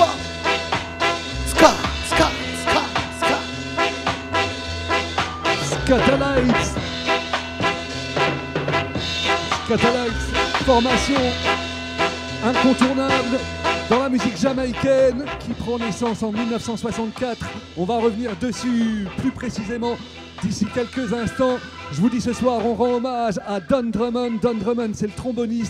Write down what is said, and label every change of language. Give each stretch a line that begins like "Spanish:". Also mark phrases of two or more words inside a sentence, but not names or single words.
French: Ska, ska, ska, ska. Skatalites. Skatalites, formation incontournable dans la musique jamaïcaine qui prend naissance en 1964. On va revenir dessus plus précisément d'ici quelques instants. Je vous dis ce soir, on rend hommage à Don Drummond. Don Drummond, c'est le tromboniste.